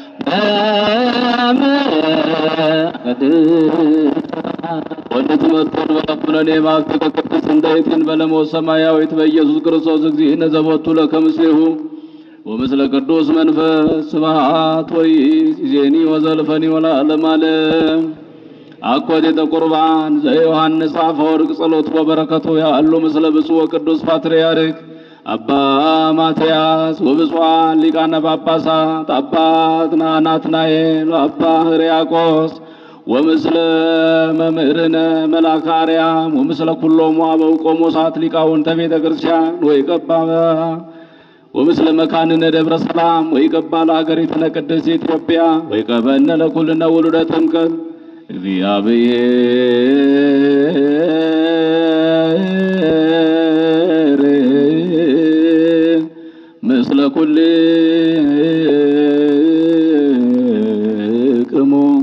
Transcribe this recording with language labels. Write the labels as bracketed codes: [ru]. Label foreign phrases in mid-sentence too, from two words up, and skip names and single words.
[gez] ወንትመጡን በአቡነ ማክተ ቅድስት እንተይትን በለሞት ሰማያዊት በኢየሱስ ክርስቶስ እግዚእነ ዘቦቱ ለከ ምስሌሁ ወምስለ ቅዱስ መንፈስ ስብሐት ወይእዜኒ ወዘልፈኒ ወለዓለመ ዓለም። አኮቴተ ቁርባን ዘዮሐንስ አፈወርቅ ጸሎቱ ወበረከቱ ያሉ ምስለ ብፁዕ ወቅዱስ ፓትርያርክ አባ ማትያስ ወብፁዓን ሊቃነ ጳጳሳት አባ ናትናኤል ወአባ ሕርያቆስ ወምስለ መምህርነ መልአከ አርያም ወምስለ ኩሎሙ አበው ቆሞሳት ሊቃውንተ ቤተ ክርስቲያን ወይቀባ ወምስለ መካንነ ደብረ ሰላም ወይቀባ ለሀገሪትነ ቅድስት ኢትዮጵያ ወይቀበነ ለኩልነ ውሉደ ጥምቀት እግዚአብሔር ምስለ ኩልክሙ